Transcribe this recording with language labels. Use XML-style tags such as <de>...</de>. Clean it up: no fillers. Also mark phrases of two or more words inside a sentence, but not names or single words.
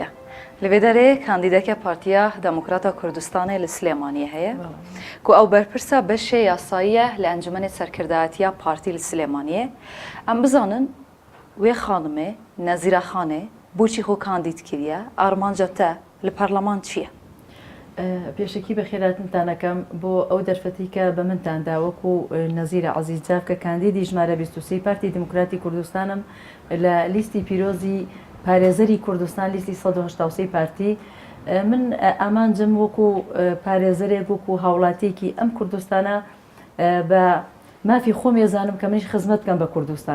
<ku>Li vê derê kandîdeke Partiya Demokrata Kurdistanê li Silêmaniyê heye ku ew berpirsa beşê yasayî ye li Encûmenê Serkirdayetiya Partî li Silêmaniyê. Em bizanin wê xanimê Nezîra Xanê boçî xwe kandîd kiriye, armanca te li Parleman çi ye?</ku> <ckb>پێشکی بە خێراتتانەکەم بۆ ئەو دەرفەتی کە بە منتاندا وەکو نەزیرە عەزیزجاف کە کاندیدی ژمارە 23 پارتی دموکراتی کوردستانم لە لیستی پیرۆزی پارێزەری کوردستان لیستی 183 پارتی من ئامانجم وەکو پارێزەرێک وەکو هاوڵاتیەکی ئەم کوردستانە بە مافی خۆم ێزانم کە منیش خزمەت بکەم بە کوردستان.</ckb>